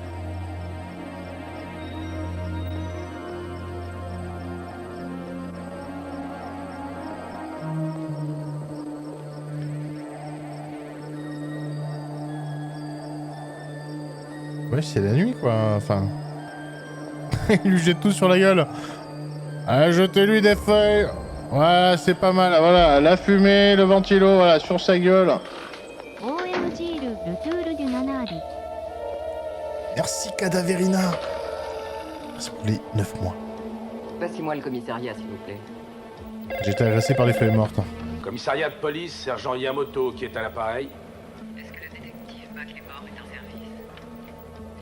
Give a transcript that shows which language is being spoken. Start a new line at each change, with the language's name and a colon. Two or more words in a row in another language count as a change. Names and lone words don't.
French: Ouais, c'est la nuit, quoi. Enfin... Il lui jette tout sur la gueule. Ah, jetez-lui des feuilles. Voilà, c'est pas mal. Voilà, la fumée, le ventilo, voilà, sur sa gueule. OMG ルトゥール・デュ・ナナーリ Merci, Cadaverina. Merci pour les 9 mois. Passez-moi le commissariat, s'il vous plaît. J'ai été agressé par les feuilles mortes. Commissariat de police, sergent Yamamoto qui est à l'appareil. Est-ce que le détective McLemore est en service?